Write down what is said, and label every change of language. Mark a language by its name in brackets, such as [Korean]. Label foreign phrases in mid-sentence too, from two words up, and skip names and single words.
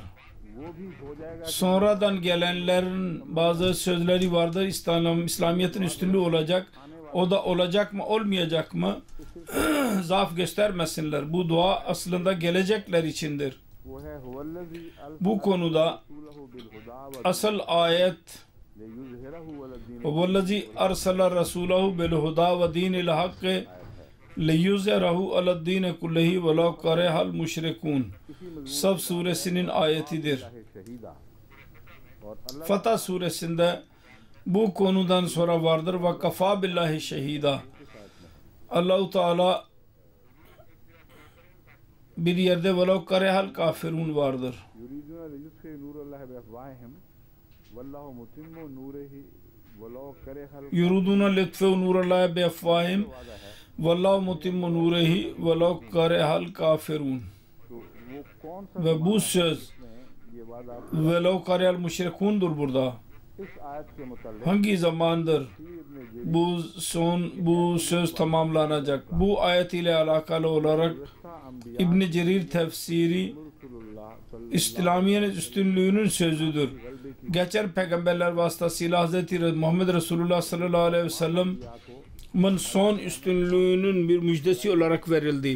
[Turkish] Sonradan gelenlerin bazı sözleri vardır. İslamiyet'in üstünlüğü olacak. O da olacak mı olmayacak mı? Zaaf göstermesinler. Bu dua aslında gelecekler içindir. Bu konuda asıl ayet [Arabic] وَالَّذِي أَرْسَلَ رَسُولَهُ بِالْهُدَى وَدِينِ الْحَقِّ لِيُظْهِرَهُ عَلَى الدِّينِ كُلِّهِ وَلَوْ كَرِهَ الْمُشْرِكُونَ [Turkish] Saf suresinin ayetidir. Fatah suresinde bu konudan sonra vardır. [Arabic] وَكَفَى بِاللّٰهِ شَهِيدًا [Turkish] Allah-u Teala bir yerde [Arabic] وَلَوْ كَرِهَ الْكَافِرُونَ [Turkish] vardır. [Arabic] يُرِيدُونَ لِيُطْفِئُوا نُورَ اللّٰهِ بِأَفْوَاهِهِمْ وَاللّٰهُ مُتِمُّ نُورِهِ وَلَوْ كَرِهَ الْكَافِرُونَ [Turkish] Ve bu söz [Arabic] وَلَوْ كَرِهَ الْمُشْرِكُون' [Turkish] dur burada. Hangi zamandır bu söz tamamlanacak? Bu ayet ile alakalı olarak İbn Cerir tefsiri İslamiyet'in üstünlüğünün sözüdür. Geçer peygamberler vasıtasıyla Hz. Muhammed Resulullah [Arabic] صلى الله عليه وسلم'in [Turkish] son üstünlüğünün bir müjdesi olarak verildi.